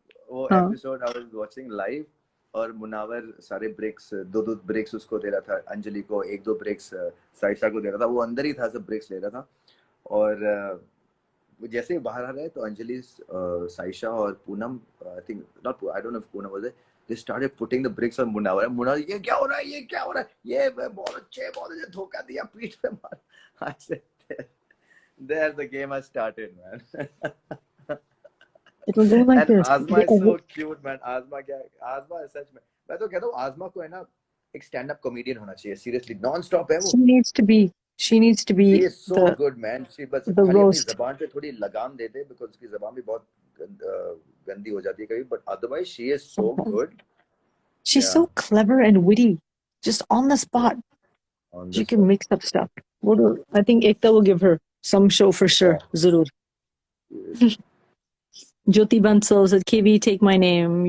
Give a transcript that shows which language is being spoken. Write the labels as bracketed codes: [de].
[hi] वो episode [en] I was watching live [hi] और मुनावर सारे ब्रेक्स दो ब्रेक्स उसको दे रहा था, अंजलि को 1-2 ब्रेक्स साइशा को दे रहा था. वो अंदर ही था, सब ब्रेक्स ले रहा था. और जैसे ही बाहर आ रहा है तो अंजलि, साइशा और Poonam, [en] I don't know if Poonam was there, they started putting the bricks on Munawar. [hi] Munawar, ये क्या हो रहा है, ये क्या हो रहा है, ये बहुत अच्छे धोखा दिया, पीठ पे मार. [en] I said, there the game has started, man. It will go like and this. Azma is so cute, man. Azma is such, man. [hi] मैं तो कहता हूँ आज़मा को है ना एक स्टैंड अप कॉमेडियन होना चाहिए. सीरियसली नॉन स्टॉप है वो. [en] She needs to be She is so good, man. [hi] She बस खाली अपनी ज़बान पे थोड़ी लगाम दे दे, [en] because [hi] उसकी ज़बान भी बहुत गंदी हो जाती है कभी. [en] But otherwise, she is so good. She's so clever and witty, just on the spot. She can mix up stuff. I think Ekta will give her some show for sure. [hi] Zarur. [en] Jyoti Bansal said, "KV, take my name.